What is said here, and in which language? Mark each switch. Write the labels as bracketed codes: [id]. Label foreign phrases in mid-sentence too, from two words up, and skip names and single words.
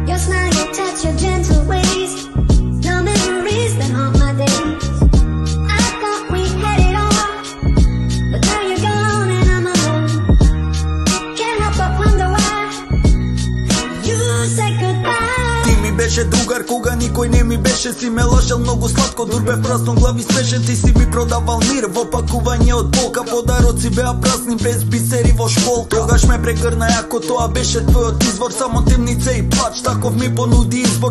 [en] Your smile, your touch, your gentle ways. No memories that haunt my days. I thought we had it all, but now you're gone and I'm alone. Can't help but wonder why you said goodbye. [mk] Ти ми беше другар кога никој не ми беше. Си ме лажал многу сладко, дур бев прасно глави смешен. Ти си ми продавал мир во пакување од полка. Подароци беа празни без бисери во школка. Тогаш ме прегрна јако, тоа беше твојот извор. Само темница и плач, таков ми понуди избор.